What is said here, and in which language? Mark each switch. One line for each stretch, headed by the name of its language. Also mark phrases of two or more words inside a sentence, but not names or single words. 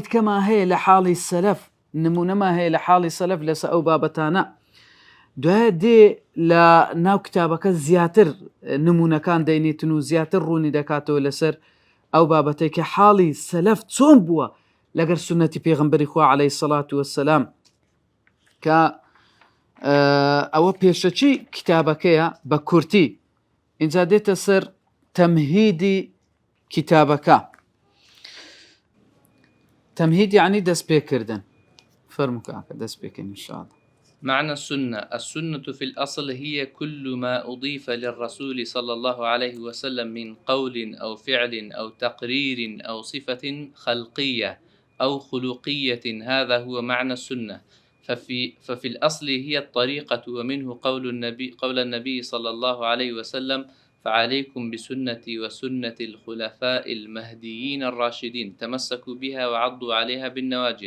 Central Kurdish: کەما هەیە لە حاڵی سەلەف نمونەما هەیە لە حاڵی سەلەف لەسە ئەو بابەتانە دوایە دێ لە ناو کتابەکە زیاتر نمونونەکان دەینێتن و زیاتر ڕوونی دەکاتەوە لەسەر ئەو بابەتێک کە حاڵی سەلەف چۆن بووە لەگەر سنەتی پێغەمبەری خوا
Arabic: عەلەیهی سەڵات وەسەلام
Central Kurdish: کە ئەوە پێشەچی کتابەکەیە بە کورتی اینجا دێتە سەر تەمهیدی کتابەکە
Arabic: تمهيد يعني
Kurdish: دس بيكردن فرمك دس بيكن
Arabic: إن شاء الله. معنى السنة في الأصل هي كل ما أضيف للرسول صلى الله عليه وسلم من قول أو فعل أو تقرير أو صفة خلقية أو خلقية، هذا هو معنى السنة. ففي الأصل هي الطريقة، ومنه قول النبي صلى الله عليه وسلم: فعليكم بسنتي وسنة الخلفاء المهديين الراشدين، تمسكوا بها وعضوا عليها بالنواجذ.